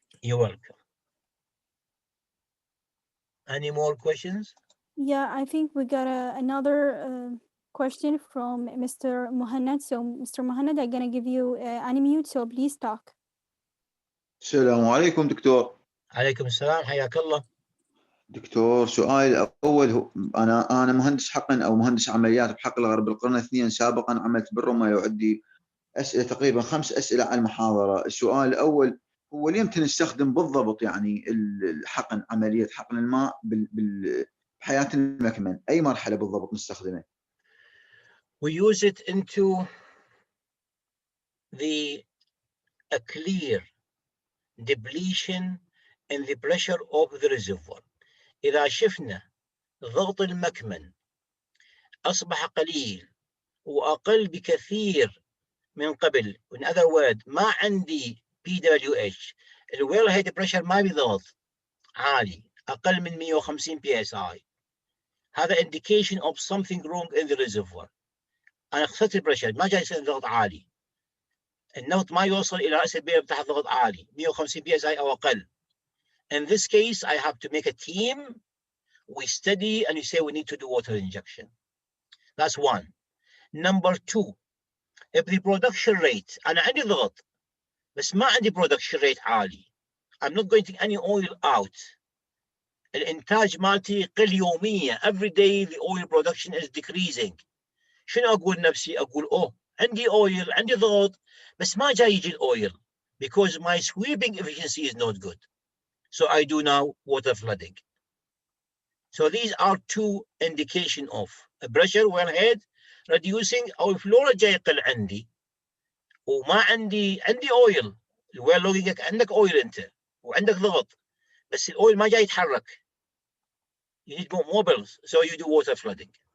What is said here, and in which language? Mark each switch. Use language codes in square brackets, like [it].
[en] You're welcome. Any more questions? Yeah, I think we got another question from Mr. Muhannad. So, Mr. Muhannad, I'm going to give you unmute, so please talk. [ar] السلام عليكم دكتور. عليكم السلام حياك الله. دكتور سؤالي الأول هو أنا مهندس حقن أو مهندس عمليات بحقل غرب القرن 2 سابقا عملت بالرمى وعندي أسئلة تقريبا 5 أسئلة على المحاضرة. السؤال الأول هو ليمتى نستخدم بالضبط يعني الحقن عملية حقن الماء بحياة المكمن أي مرحلة بالضبط نستخدمه؟ [en] We use it into a clear depletion in the pressure of the reservoir. [ar] إذا شفنا ضغط المكمن أصبح قليل وأقل بكثير من قبل. [en] In other words, [ar] ما عندي [en] PWH. [ar] الويل هيد بريشر ما بضغط عالي أقل من 150 PSI. هذا [en] indication of something wrong in the reservoir. [ar] أنا خسرت البريشر ما جاي يصير ضغط عالي. النفط ما يوصل إلى رأس البئر تحت ضغط عالي 150 PSI أو أقل. [en] In this case, I have to make a team. We study and you say we need to do water injection. That's one. Number two, if the production rate, [ar] أنا عندي ضغط بس ما عندي [en] production rate [ar] عالي. [en] I'm not going to take any oil out. [ar] الإنتاج مالتي قل يوميا. [en] Every day the oil production is decreasing. [ar] شنو أقول نفسي؟ أقول عندي oil عندي ضغط بس ما جاي يجي الأويل [en] because my sweeping efficiency is not good. So I do now water flooding. So these are two indication of a pressure wellhead reducing [ar] أو الفلورا جاي يقل عندي وما عندي [en] oil. [ar] الويل لوجينج عندك oil أنت وعندك ضغط بس الأويل ما جاي يتحرك. [en] You need more mobiles, so you do water flooding.